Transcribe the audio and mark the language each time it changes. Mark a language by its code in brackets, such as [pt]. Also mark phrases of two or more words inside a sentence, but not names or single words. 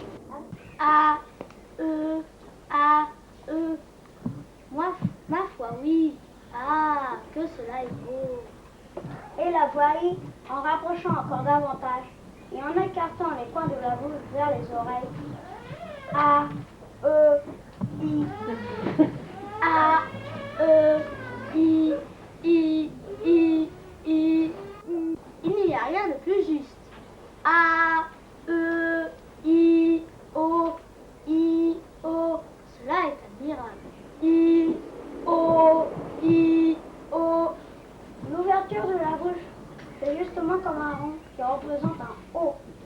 [fr] A, E, A, E. Ma foi, oui. Ah, que cela est beau. Et la voix I, en rapprochant encore davantage et en écartant les coins de la bouche vers les oreilles. A, E, I. A, E, I, I, I, I. Il n'y a rien de plus juste. A, E, I, O, I, O. Cela est admirable. I, O, I, O. L'ouverture de la bouche, c'est justement comme un rond qui représente un O.